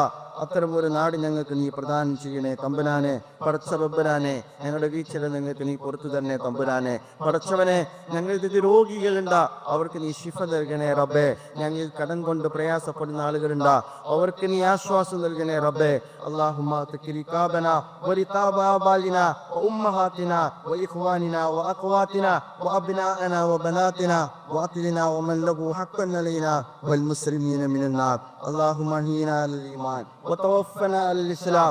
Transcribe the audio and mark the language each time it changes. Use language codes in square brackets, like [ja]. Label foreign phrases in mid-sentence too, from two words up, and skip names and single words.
[ml] അത്തരം ഒരു നാട് ഞങ്ങൾക്ക് നീ പ്രദാനം ചെയ്യണേ തമ്പുരാനെ. പടച്ച റബ്ബരാനെ, ഞങ്ങളുടെ വീഴ്ചയിൽ നിങ്ങൾക്ക് നീ പുറത്തു തന്നെ തമ്പുരാനെ. പടച്ചവനെ, ഞങ്ങൾക്ക് രോഗികളുണ്ട്, അവർക്ക് നീ ശിഫ നൽകണേ റബ്ബേ. ഞങ്ങൾ കടം കൊണ്ട് പ്രയാസപ്പെടുന്ന ആളുകളുണ്ട്, അവർക്ക് നീ ആശ്വാസം നൽകണേ റബ്ബേ. [ar] اللهم تكر رقابنا ورقاب آبائنا وأمهاتنا وإخواننا وأخواتنا وأبنائنا وبناتنا وأهلنا ومن له حقا علينا والمسلمين من النار. اللهم اهدنا على الإيمان وتوفنا على الإسلام.